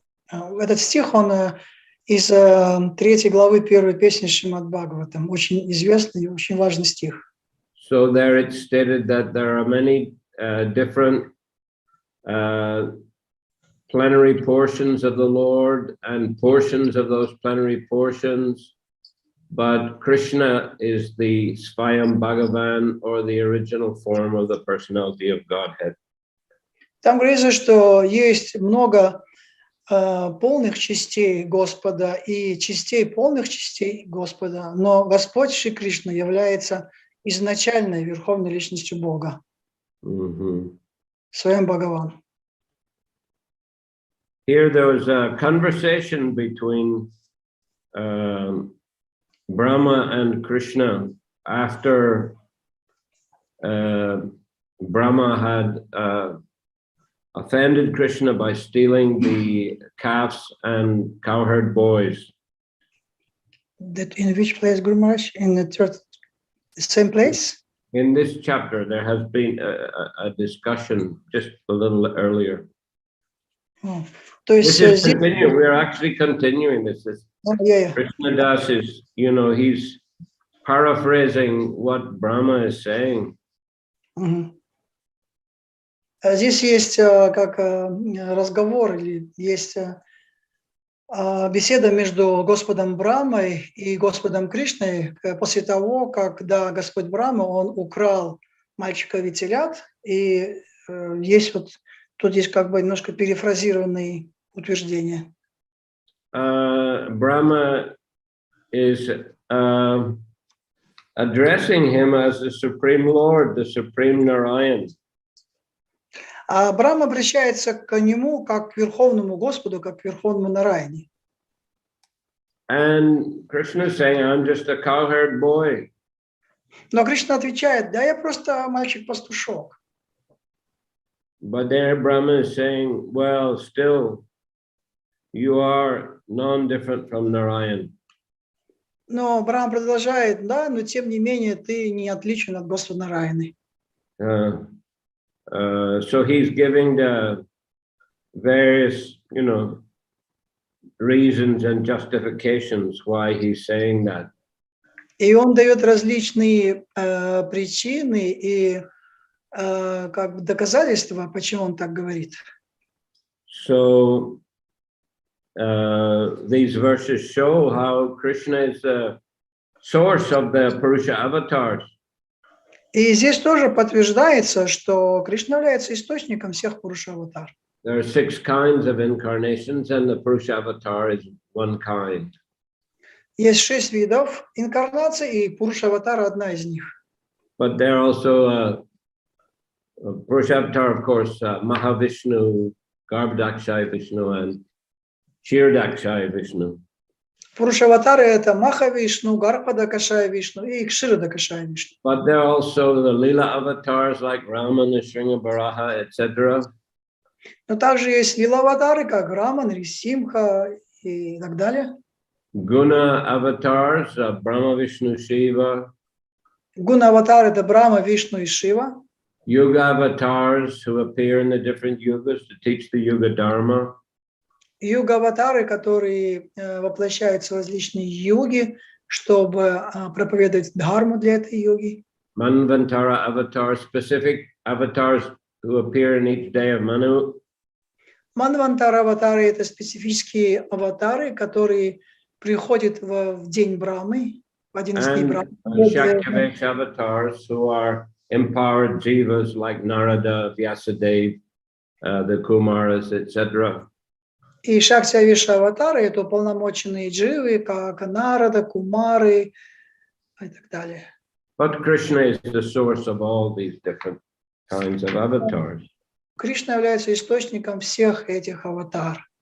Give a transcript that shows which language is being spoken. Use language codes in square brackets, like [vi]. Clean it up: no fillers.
[ru] Этот стих, он из 3 главы 1 песни Шримад Бхагаватам. Очень известный и очень важный стих. [en] So there it's stated that there are many different plenary portions of the Lord and portions of those plenary portions, but Krishna is the Svayam Bhagavan, or the original form of the personality of Godhead. [ru] Там говорится, что есть много полных частей Господа и частей полных частей Господа, но Господь Шри Кришна является изначальной верховной личностью Бога. Своим Бхагаван. [en] Here there was a conversation between Brahma and Krishna after Brahma had offended Krishna by stealing the calves and cowherd boys. That in which place, Guru Maharaj? In the same place? In this chapter, there has been a discussion just a little earlier. [ru] То есть [en] This is [ru] здесь... [en] continuing. We are actually continuing this. Krishna Das is, you know, he's paraphrasing what Brahma is saying. [ru] Здесь есть как разговор, или есть беседа между Господом Брамой и Господом Кришной после того, когда Господь Брама, он украл мальчика и телят, и есть вот, тут есть как бы немножко перефразированные утверждения. [en] Brahma is addressing him as the Supreme Lord, the Supreme Narayan. [ru] А Брахма обращается к нему как к Верховному Господу, как к Верховному Нараяне. [en] And Krishna is saying, I'm just a cowherd boy. [ru] Но Кришна отвечает, да, я просто мальчик-пастушок. [en] But there Brahma is saying, well, still, you are non-different from Narayan. [ru] Но Брахма продолжает, да, но тем не менее ты не отличен от Господа Нараяны. [en] So he's giving the various, you know, reasons and justifications why he's saying that. [ru] И он дает различные причины и как бы доказательства, почему он так говорит. [en] So these verses show how Krishna is the source of the Purusha avatars. [ru] И здесь тоже подтверждается, что Кришна является источником всех Пуруша-аватар. [en] There are 6 kinds of incarnations, and the Purusha avatar is one kind. [ru] Есть 6 видов инкарнаций, и Пуруша-аватар одна из них. [en] But there are also Purusha avatar, of course, Mahavishnu, Garbhodakshaya Vishnu, and Kshirodakshaya Vishnu. [ru] Пуруша-аватары — это Махавишну, Гарбходакшая Вишну и Кширодакшая Вишну. [en] But there are also the Lila avatars like Rama, Nrsimha, Varaha, etc. [ru] Но также есть лила-аватары, как Рама, Нрисимха и так далее. [en] Guna avatars, Brahma, Vishnu, Shiva. [ru] Гуна-аватары — это Брахма, Вишну и Шива. [en] Yuga avatars who appear in the different yugas to teach the yuga dharma. [ru] Юга-аватары, которые воплощаются в различные юги, чтобы проповедовать дхарму для этой юги. [en] Manvantara avatars, specific avatars who appear in each day of Manu. [ru] Манвантара-аватары — это специфические аватары, которые приходят в день Брамы, в один из дней Брамы. [en] Shaktivesh avatars who are empowered jivas like Narada, Vyasadeva, the Kumaras, etc. [ru] И Шакти-авиша-аватары — это уполномоченные дживы, как Нарада, Кумары и так далее. [en] But Krishna is the source of all these different kinds of avatars. [ru] Кришна является источником всех этих аватар.